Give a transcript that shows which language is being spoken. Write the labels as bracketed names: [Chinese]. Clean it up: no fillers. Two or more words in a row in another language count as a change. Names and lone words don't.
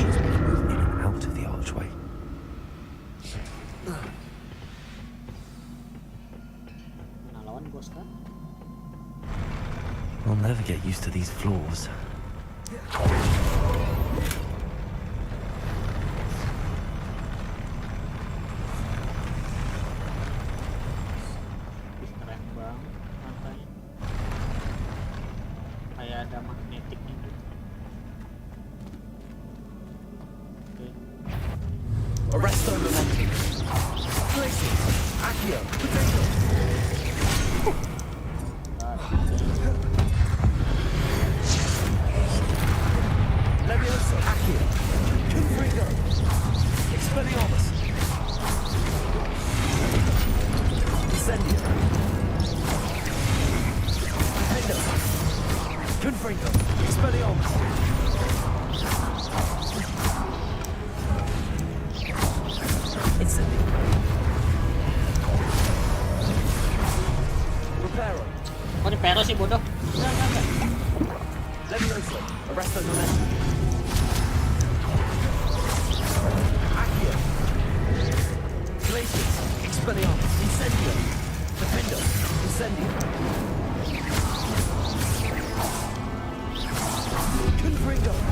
[English] Out of the archway. [Indonesian] Nah, lawan bos kan? [English] I'll never get used to these floors. [Indonesian] Keren banget lantainya. Kayak ada magnetiknya gitu. Arresto momentum. Placing. Accio. Potato. Levioso. Accio. Confringo. Expelliarmus. Incendio. Hendo. Confringo. Expelliarmus. Incendio. Reparo. Kok di pero sih bodoh? Enggak. Levioso. Arresto momentum. Accio. Glacius. Expelliarmus. Incendio. Defendo. Incendio. Confringo.